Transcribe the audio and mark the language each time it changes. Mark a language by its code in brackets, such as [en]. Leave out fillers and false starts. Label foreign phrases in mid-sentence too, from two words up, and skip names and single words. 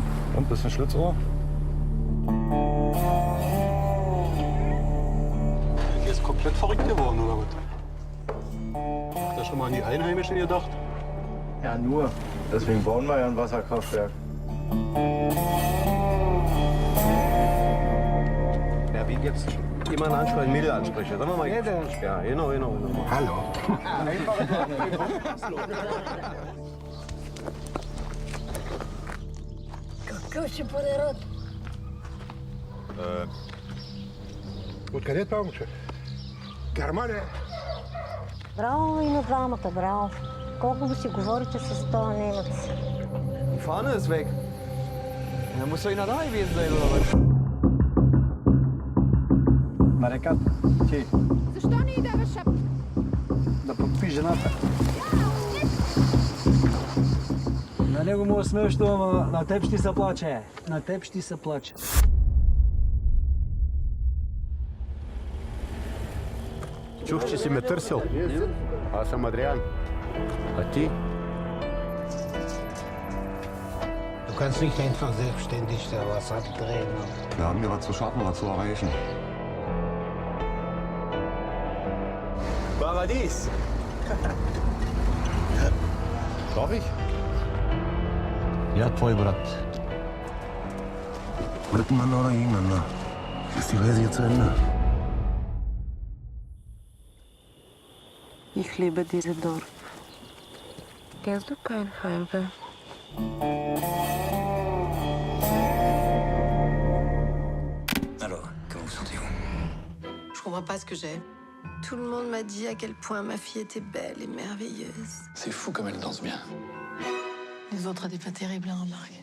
[de] Und, bist du ein Schlitzohr? Ihr ist komplett verrückt geworden, oder was? Habt ihr schon mal an die Einheimischen gedacht? Ja, nur. Deswegen bauen wir ja ein Wasserkraftwerk. Ja, wie jetzt jemanden ansprechen, Mädel ansprechen. Sagen wir mal. Ja, genau. Hallo. [bg] Какъв ще бъде род? Откъде е това момче? Германия. Браво и на двамата, браво. Колко си говорите с този немец? [de] Die Fahne ist weg. Da muss doch einer da gewesen sein, oder was? [bg] Марекат, ти. Защо не й даваш шапка? Да подпи жената. На него му е смешно, ама на теб ще се плаче. На теб ще се плаче. Чух, че си ме търсил. Аз съм Адриан. А ти? [de] Du kannst nicht einfach selbstständig da was abdrehen. Wir haben hier was zu schaffen, was zu erreichen. Paradies! Darf ich? [sr] Ja, tvoj brat. [de] Miteinander oder gegeneinander? Ist die Reise jetzt zu Ende? Ich liebe dieses Dorf. Kennst du kein Heimweh? [fr] Alors, comment vous sentez-vous? Je comprends pas ce que j'ai. Tout le monde m'a dit à quel point ma fille était belle et merveilleuse. C'est fou comme elle danse bien. Les autres étaient pas terribles à remarquer.